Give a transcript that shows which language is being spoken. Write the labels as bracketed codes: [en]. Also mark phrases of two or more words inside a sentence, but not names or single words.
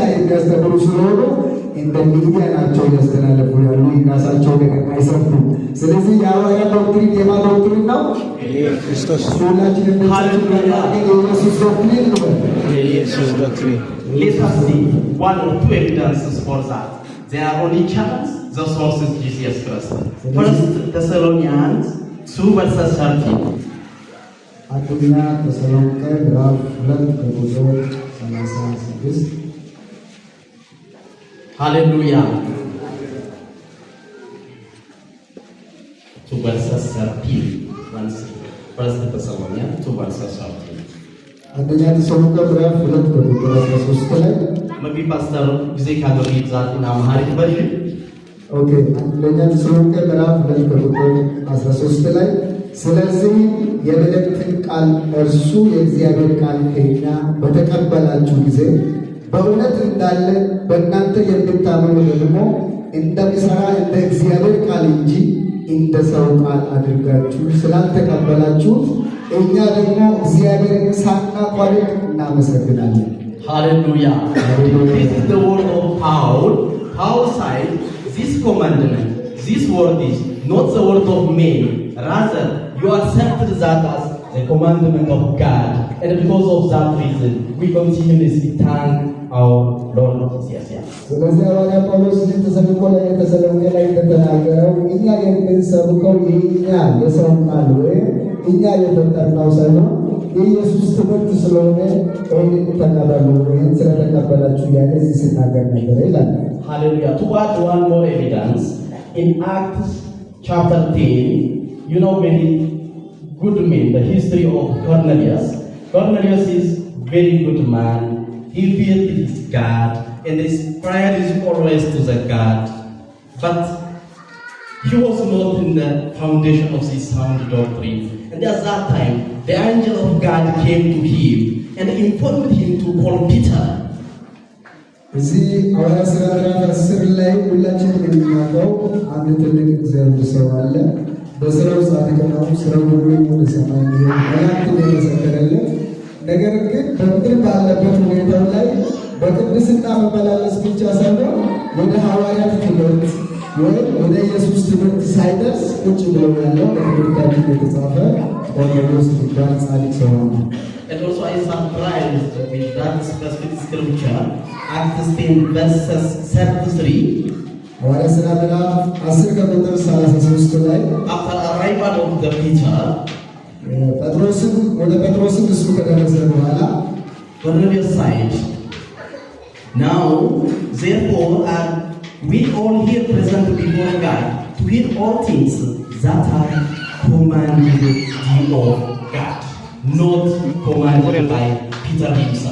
[am] የሚያስተምሩ ስለሆኑ እንደ ሚዲያ ናቸው ያስተላለፉ ያሉ የራሳቸው ነገር አይሰብኩም። ስለዚህ የሐዋርያ ዶክትሪን የማ ዶክትሪን ነው? Christos. ሁላችን የኢየሱስ ዶክትሪን ነው። [en] Jesus doctrine. Let us see one or two evidences for that. There are only channels, the source is Jesus Christ. First Thessalonians 2 verses 13. [am] አንደኛ ተሰሎንቄ ምዕራፍ 2 ከቁጥር 36 [en] Hallelujah. 2 verses 13. Once, First Thessalonians 2 verses 13. [am] አንደኛ ተሰሎንቄ ምዕራፍ 2 ከቁጥር 13 ላይ [en] Maybe Pastor Vijay can read that in Amharic version. [am] ኦኬ አንደኛ ተሰሎንቄ ምዕራፍ 2 ከቁጥር 13 ላይ ስለዚህ የመልእክትን ቃል እርሱ የእግዚአብሔር ቃል ከእኛ በተቀበላችሁ ጊዜ በእውነት እንዳለ በእናንተ የምታምኑ ደግሞ እንደሚሰራ እንደ እግዚአብሔር ቃል እንጂ እንደ ሰው ቃል አድርጋችሁ ስላልተቀበላችሁት እኛ ደግሞ እግዚአብሔርን ሳናቋርጥ እናመሰግናለን። [en] Hallelujah. This is the word of Paul. Paul said, this commandment, this word is not the word of man. Rather, you accepted that as the commandment of God. And because of that reason, we continuously thank our Lord Jesus. [am] ስለዚህ ሐዋርያ ጳውሎስ ተሰብኮ ላይ ተሰሎንቄ ላይ እንደተናገረው እኛ የምንሰብከው የእኛ የሰው ቃል ወይም እኛ የፈጠርነው ሳይሆን የኢየሱስ ትምህርት ስለሆነ ይህንን ተቀበሉ ወይም ስለተቀበላችሁ ያለ እዚህ ሲናገር ነበር ይላል። [en] Hallelujah. To add one more evidence, in Acts chapter 10, you know very good man, the history of Cornelius. Cornelius is very good man. He feared his God, and his prayer is always to the God. But he was not in the foundation of this sound doctrine. And at that time, the angel of God came to him and informed him to call Peter. [am] እዚህ ሐዋርያ ሥራ ምዕራፍ 10 ላይ ሁላችንም የምናውቀው አንድ ትልቅ እግዚአብሔር ሰው አለ። በስራው ጻድቅ ነው። ስራው ሁሉ ወደ ሰማይ መላእክት የመሰከረለት ነገር ግን በምድር ባለበት ሁኔታው ላይ በቅድስና መመላለስ ብቻ ሳይሆን ወደ ሐዋርያት ትምህርት ወይም ወደ ኢየሱስ ትምህርት ሳይደርስ ቁጭ ብሎ ያለው በትምህርታችን የተጻፈ ቆርኔሌዎስ የሚባል ጻድቅ ሰው ነው። [en] And also I surprised with that specific scripture, Acts 10 verses 33. [am] ሐዋርያ ሥራ ምዕራፍ 10 ከቁጥር 33 ላይ [en] After arrival of the Peter, [am] ጴጥሮስን እሱ ከደረሰ በኋላ [en] Cornelius said, now therefore are we all here present before God to hear all things that are commanded thee of God, not commanded by Peter himself.